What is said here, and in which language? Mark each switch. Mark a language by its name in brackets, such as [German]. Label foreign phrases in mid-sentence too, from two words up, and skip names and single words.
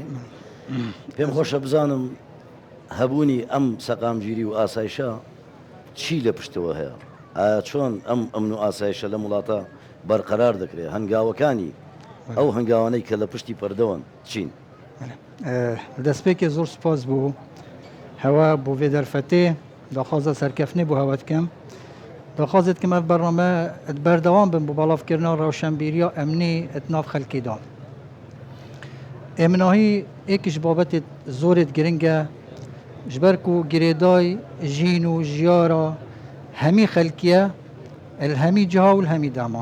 [Central Kurdish] پێم خۆشە بزانم هەبوونی ئەم سەقامگیری و ئاسایشە چی لە پشتەوە هەیە؟ ئایا چۆن ئەم ئەمن و ئاسایشە لە وڵاتە بەرقەرار دەکرێت؟ هەنگاوەکانی ئەو هەنگاوانەی کە لە پشتی پەردەوەن چین؟ [Kurdish] دەستپێکی زۆر سپاس بوو هەوا بۆ vê derfetê daxwaza serkeftinê bû hewa dikim. Daxwazê dikim ev bername berdewam bin bû balavkirina rewşenbîriya emnî nav xelkê da. Emnahî êkî ji babetê zorê giring e ji ber ku girêday jîn û jiyara hemî xelkî ye li hemî ciha û li hemî dema.